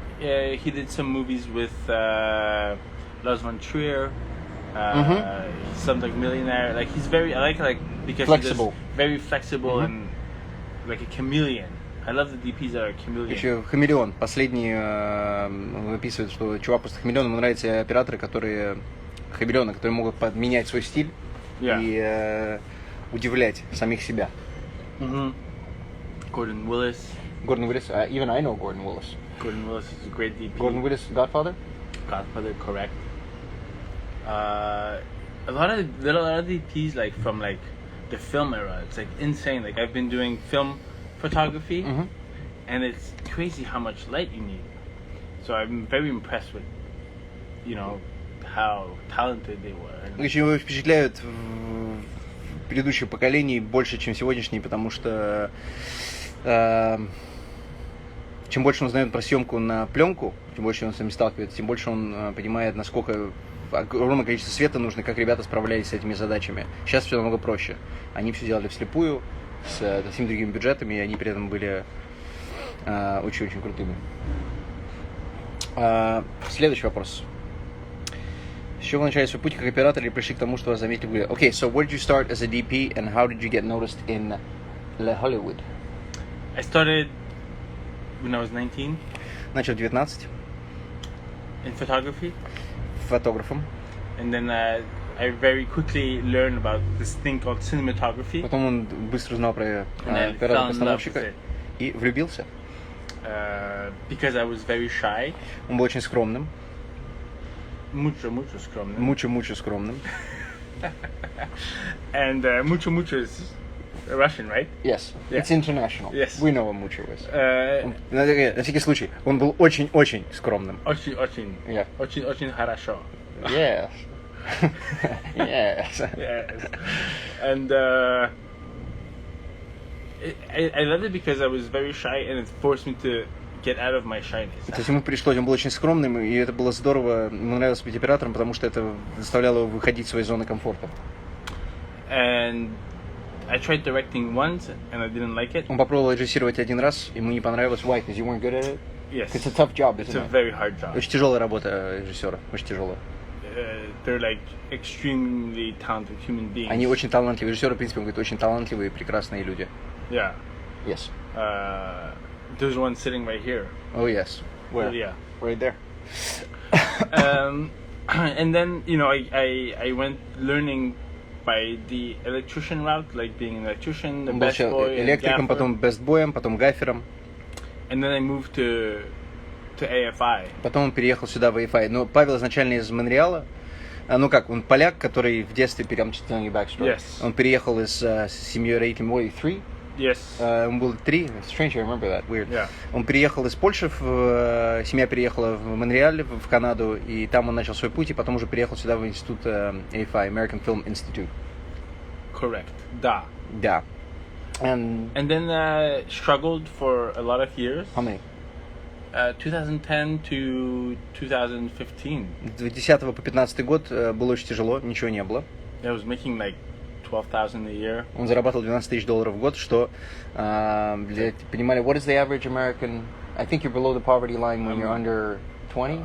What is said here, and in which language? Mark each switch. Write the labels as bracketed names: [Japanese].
[English] He did some movies with Lars von Trier. He's some like millionaire. Like he's very, I like because flexible. He's very flexible and like a chameleon. I love the DPs that are chameleon. [Russian] Еще хамелеон. Последний выписывает, что чувак просто хамелеон. Ему нравятся операторы, которые хамелеоны, которые могут подменять свой стиль и удивлять самих себя. [English] Gordon Willis. Even I know Gordon Willis. Gordon Willis is a great DP. Gordon Willis, Godfather? Godfather, correct. A lot of DPs like from like the film era. It's like insane. Like I've been doing film photography, and it's crazy how much light you need. So I'm very impressed with, how talented they were. [Russian] Очень его впечатляют в предыдущих поколений больше, чем сегодняшние, потому что чем больше он знает про съемку на пленку, чем больше он с этим сталкивается, тем больше он понимает, насколько огромное количество света нужно, как ребята справлялись с этими задачами. Сейчас все намного проще. Они все делали вслепую, с совсем другими бюджетами, и они при этом были очень-очень крутыми. Следующий вопрос. С чего вы начали свой путь как оператор и пришли к тому, что вас заметили в Голливуде? [English] Okay, so where did you start as a DP and how did you get noticed in Hollywood? I started when I was 19. [Russian] Начал в 19. [English] In photography. [Russian] Фотографом. [English] And then I very quickly learned about this thing called cinematography. [Russian] Потом он быстро узнал про оператора-постановщика и влюбился. [English] Because I was very shy. [Russian] Он был очень скромным. Mucho скромным. Mucho скромным. [English] And mucho is Russian, right? Yes. Yeah. It's international. Yes. We know what mucho is. [Russian] На всякий случай, он был очень-очень скромным. Очень. [English] Yeah. [Russian] Очень хорошо. [English] Yes. Yes. And I loved it because I was very shy and it forced me to get out of my shyness. [Russian] То есть ему пришлось, он был очень скромным, и это было здорово, ему нравилось быть оператором, потому что это заставляло его выходить из своей зоны комфорта. [English] And I tried directing once and I didn't like it. [Russian] Он попробовал режиссировать один раз, ему не понравилось. [English] Why? Because you weren't good at it? Yes. It's a tough job, isn't it? It's a very hard job. [Russian] Очень тяжелая работа режиссера, очень тяжелая. [English] They're like extremely talented human beings. [Russian] Они очень талантливые. Режиссеры, в принципе, он говорит, очень талантливые и прекрасные люди. [English] Yeah. Yes. There's one sitting right here. Oh yes. Where? Yeah. Right there. And then I went learning by the electrician route, like being an electrician, the best boy, [Russian] электриком, потом best boy'ем, потом гафером. [English] And then I moved to AFI. [Russian] Потом он переехал сюда в AFI. Но Павел изначально из Монреала. Он поляк, который в детстве [English] Yes. [Russian] Он переехал с семьей родителями 3. [English] Yes. [Russian] Он был 3. [English] It's strange, I remember that. Weird. Yeah. [Russian] Он переехал из Польши, семья переехала в Монреаль, в Канаду, и там он начал свой путь, и потом уже переехал сюда в институт AFI, American Film Institute. [English] Correct. [Russian] Да. [English] And then struggled for a lot of years. How many? 2010 to 2015. [Russian] С 2010 по 15 год было очень тяжело, ничего не было. [English] I was making like $12,000 a year. [Russian] Он зарабатывал $12,000 в год, что, понимали, [English] what is the average American? I think you're below the poverty line when you're under 20?